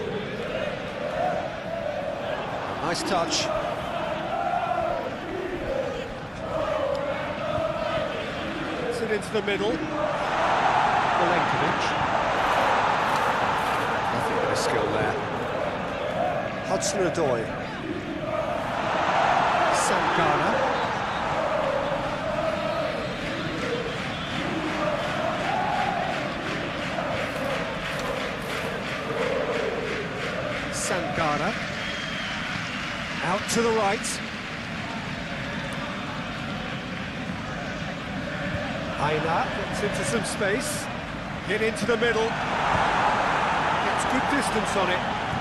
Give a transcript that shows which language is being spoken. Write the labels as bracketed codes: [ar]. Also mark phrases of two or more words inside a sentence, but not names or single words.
[en] Nice touch. Puts it into the middle. Milenkovic. Nothing but a skill there. Hudson-Odoi. Sankara. Sankara. Out to the right. Aina gets into some space. Get into the middle. Gets good distance on it.